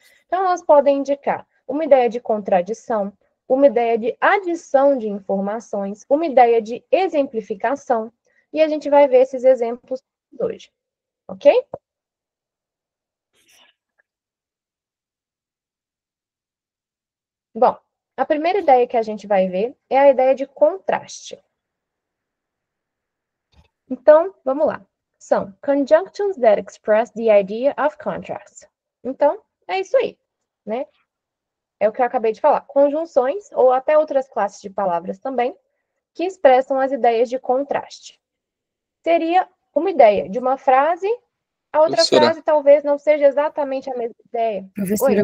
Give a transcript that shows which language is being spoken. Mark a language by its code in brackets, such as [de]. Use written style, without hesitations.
[pt] Então, elas podem indicar uma ideia de contradição, uma ideia de adição de informações, uma ideia de exemplificação, e a gente vai ver esses exemplos hoje, ok? Bom, A primeira ideia que a gente vai ver é a ideia de contraste. Então, vamos lá. São [en] conjunctions that express the idea of contrast. [pt] Então, é isso aí, né? É o que eu acabei de falar. Conjunções, ou até outras classes de palavras também, que expressam as ideias de contraste. Seria uma ideia de uma frase, a outra Professora. frase talvez não seja exatamente a mesma ideia. Professora